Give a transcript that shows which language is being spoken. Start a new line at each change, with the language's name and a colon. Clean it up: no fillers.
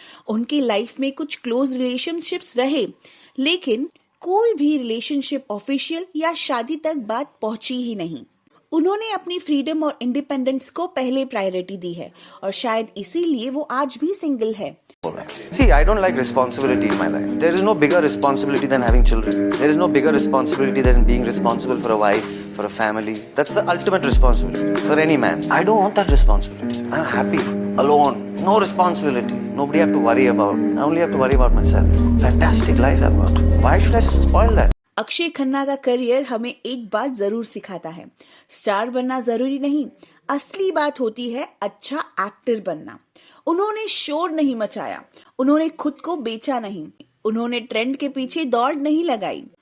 Hindi: उनकी लाइफ में कुछ क्लोज रिलेशनशिप्स रहे, लेकिन कोई भी रिलेशनशिप ऑफिशियल या शादी तक बात पहुंची ही नहीं। उन्होंने अपनी फ्रीडम और इंडिपेंडेंस को पहले प्रायोरिटी दी है और शायद इसीलिए वो आज भी सिंगल है।
English: See, I don't like responsibility in my life. There is no bigger responsibility than having children. There is no bigger responsibility than being responsible for a wife, for a family. That's the ultimate responsibility for any man. I don't want that responsibility. I'm happy, alone, no responsibility. Nobody have to worry about. I only have to worry about myself. Fantastic life I've got. Why should I spoil that?
Hindi: Akshay Khanna का career हमें एक बात जरूर सिखाता है, star बनना जरूरी नहीं, असली बात होती है अच्छा एक्टर बनना। उन्होंने शोर नहीं मचाया, उन्होंने खुद को बेचा नहीं, उन्होंने ट्रेंड के पीछे दौड़ नहीं लगाई।